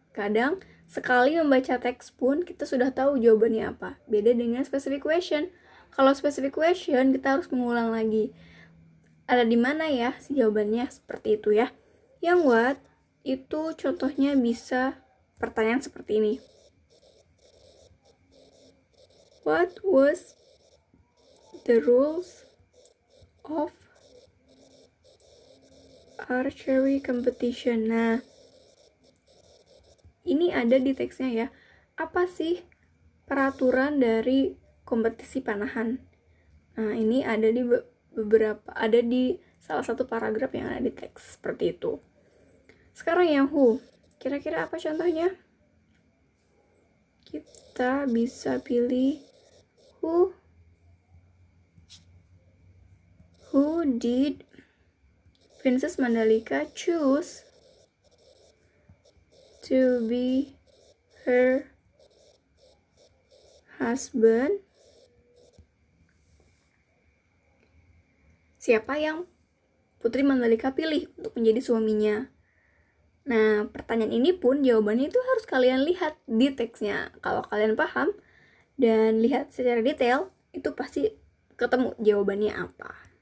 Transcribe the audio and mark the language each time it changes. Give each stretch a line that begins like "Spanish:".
Indonesian: Kadang sekali membaca teks pun kita sudah tahu jawabannya apa. Beda dengan specific question. Kalau specific question kita harus mengulang lagi. Ada di mana ya si jawabannya, seperti itu ya. Yang what itu contohnya bisa pertanyaan seperti ini.
English: What was the rules of archery competition?
Indonesian: Nah, ini ada di teksnya ya. Apa sih peraturan dari kompetisi panahan? Nah, ini ada di ada di salah satu paragraf yang ada di teks seperti itu. Sekarang yang who. Kira-kira apa contohnya? Kita bisa pilih
English: who did Princess Mandalika choose to be her husband?
Indonesian: Siapa yang Putri Mandalika pilih untuk menjadi suaminya? Nah, pertanyaan ini pun jawabannya itu harus kalian lihat di teksnya. Kalau kalian paham dan lihat secara detail, itu pasti ketemu jawabannya apa.